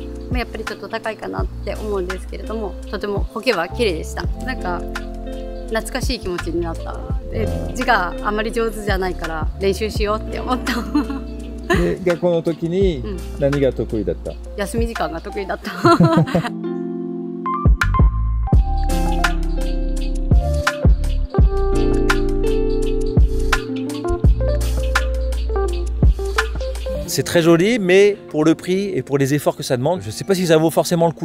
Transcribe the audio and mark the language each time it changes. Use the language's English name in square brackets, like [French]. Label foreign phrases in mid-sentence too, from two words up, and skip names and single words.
[Japanese] やっぱりちょっと高いかなって思うんですけれども、とても苔は綺麗でした。なんか懐かしい気持ちになった。で、字があまり上手じゃないから練習しようって思った。で、学校の時に何が得意だった？休み時間が得意だった。 [French] C'est très joli, mais pour le prix et pour les efforts que ça demande, je ne sais pas si ça vaut forcément le coup.